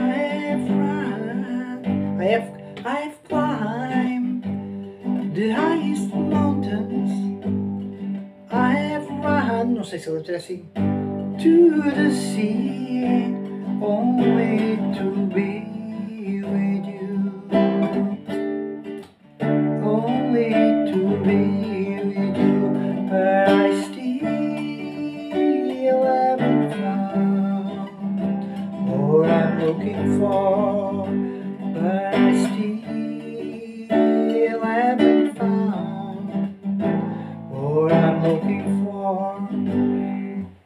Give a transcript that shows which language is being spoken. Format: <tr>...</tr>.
<en>I've climbed the highest mountains. I have run,</en> <pt>não sei se a letra é assim,</pt> <en>to the sea, only to be with you. Only to be with you, but I still haven't found what I'm looking for. But I still haven't found what I'm looking for.</en>